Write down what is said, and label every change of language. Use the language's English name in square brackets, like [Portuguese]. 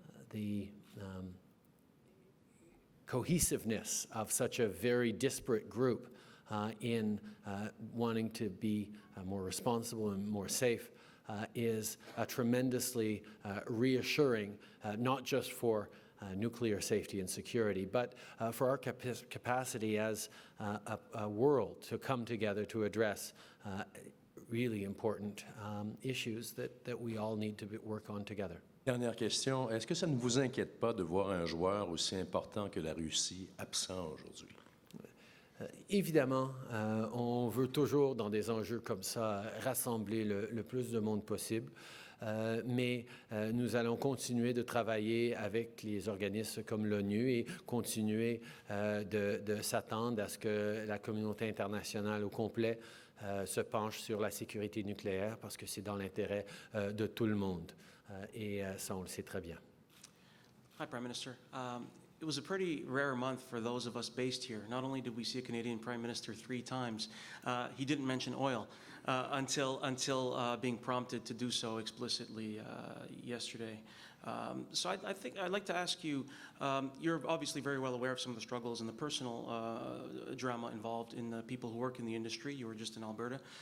[English] The cohesiveness of such a very disparate group in wanting to be more responsible and more safe is tremendously reassuring, not just for nuclear safety and security, but for our capacity as a world to come together to address really important issues that we all need to work on together. [French] Dernière question, est-ce que ça ne vous inquiète pas de voir un joueur aussi important que la Russie absent aujourd'hui? Évidemment, on veut toujours, dans des enjeux comme ça, rassembler le plus de monde possible. Mais nous allons continuer de travailler avec les organismes comme l'ONU et continuer de s'attendre à ce que la communauté internationale au complet se penche sur la sécurité nucléaire parce que c'est dans l'intérêt de tout le monde. Et ça, on le sait très bien. [English] Hi, Prime Minister. It was a pretty rare month for those of us based here. Not only did we see a Canadian Prime Minister 3 times, he didn't mention oil until being prompted to do so explicitly yesterday. So I think I'd like to ask you, you're obviously very well aware of some of the struggles and the personal drama involved in the people who work in the industry. You were just in Alberta.